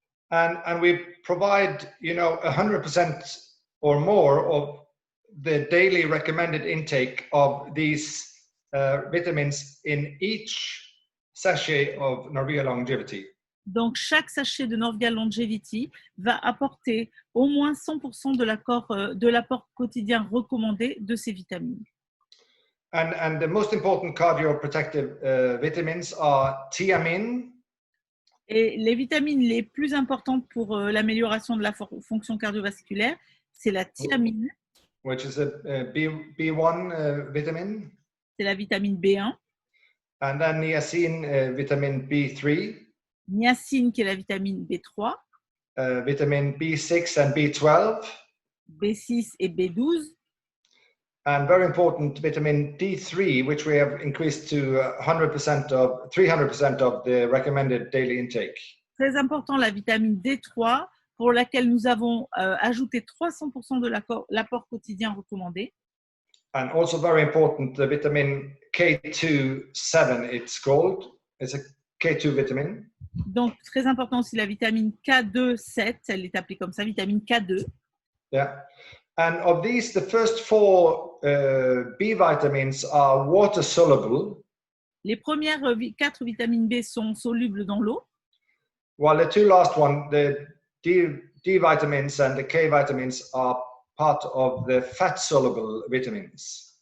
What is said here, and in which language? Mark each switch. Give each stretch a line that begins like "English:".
English: And we provide, 100% or more of the daily recommended intake of these vitamins in each sachet of Norvia longevity.
French: Donc, chaque sachet de Norvia longevity va apporter au moins 100% de l'apport quotidien recommandé de ces vitamines.
English: And the most important cardioprotective vitamins are thiamine.
French: Et les vitamines les plus importantes pour l'amélioration de la fonction cardiovasculaire, c'est la thiamine.
English: Which is a B1 vitamin.
French: C'est la vitamine B1.
English: And then niacin, vitamine B3.
French: Niacine, qui est la vitamine B3.
English: Vitamine B6 and B12.
French: B6 et B12.
English: and very important vitamin D3, which we have increased to 300% of the recommended daily intake.
French: Très important, la vitamine D3, pour laquelle nous avons ajouté 300% de l'apport quotidien recommandé.
English: And also very important, the vitamin K2-7, it's called. It's a K2 vitamin.
French: Donc, très important aussi la vitamine K2-7, elle est appelée comme ça, vitamine K2. Yeah.
English: And of these, the first 4 B vitamins are water soluble.
French: Les premières 4 vitamines B sont solubles dans l'eau.
English: While the 2 last one, the D vitamins and the K vitamins, are part of the fat soluble vitamins.